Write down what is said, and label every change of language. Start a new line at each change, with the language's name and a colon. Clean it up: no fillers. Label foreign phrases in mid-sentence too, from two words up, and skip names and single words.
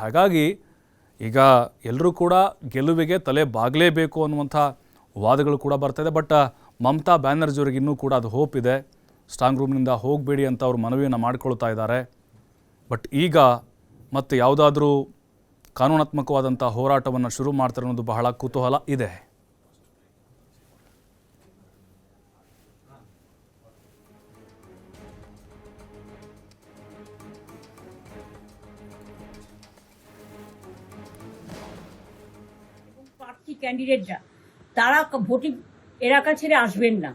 Kannada: ಹಾಗಾಗಿ ಈಗ ಎಲ್ಲರೂ ಕೂಡ ಗೆಲುವಿಗೆ ತಲೆ ಬಾಗಲೇಬೇಕು ಅನ್ನುವಂಥ ವಾದಗಳು ಕೂಡ ಬರ್ತಾಯಿದೆ. ಬಟ್ ಮಮತಾ ಬ್ಯಾನರ್ಜಿಯವರಿಗೆ ಇನ್ನೂ ಕೂಡ ಅದು ಹೋಪ್ ಇದೆ.
English: strong room
Kannada: ಹೋಗಬೇಡಿ ಅಂತ ಅವರು ಮನವಿಯನ್ನು ಮಾಡ್ಕೊಳ್ತಾ ಇದ್ದಾರೆ. ಬಟ್ ಈಗ ಮತ್ತೆ ಯಾವುದಾದ್ರೂ ಕಾನೂನಾತ್ಮಕವಾದಂಥ ಹೋರಾಟವನ್ನು ಶುರು ಮಾಡ್ತಾರೆ ಅನ್ನೋದು ಬಹಳ ಕುತೂಹಲ ಇದೆ.
Bangla: প্রার্থী ক্যান্ডিডেটরা তারা ভোটিং এলাকা ছেড়ে আসবেন না।